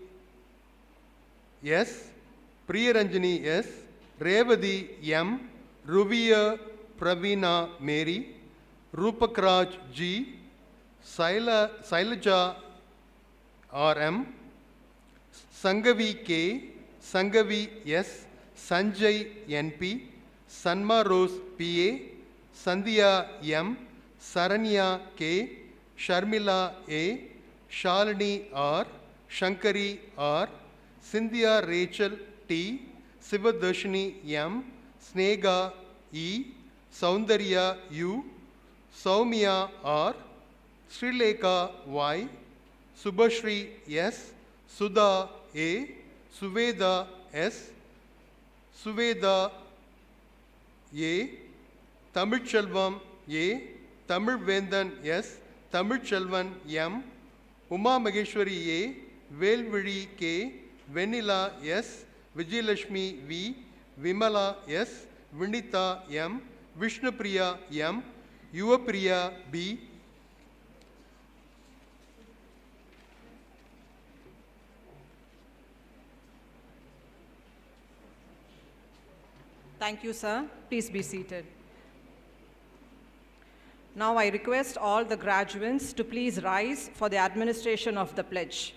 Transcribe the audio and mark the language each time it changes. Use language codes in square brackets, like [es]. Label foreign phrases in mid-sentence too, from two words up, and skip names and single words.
[en] S, Priyaranjani S, Revadi M, Ruvia Praveena Mary, Rupakraj G, Sailaja RM, Sangavi K, Sangavi S, Sanjay NP, Sanma Rose PA, Sandhya M, Saranya K, Sharmila A, Shalini R, Shankari R, Cynthia Rachel T, Sivadarshini M, Snega E, Soundarya U, Soumya R, Srilekha Y, Subhashri S, Sudha A, Suveda S, Suveda A, Tamilchelvam A, Tamilvendan S, Tamilchelvan M, Uma Maheshwari A, Velviri K, Vanilla S, Vijayalashmi V, Vimala S, Vinita M, Vishnupriya M, Yuvapriya B, Thank you, sir. Please be seated. Now I request all the graduates to please rise for the administration of the pledge.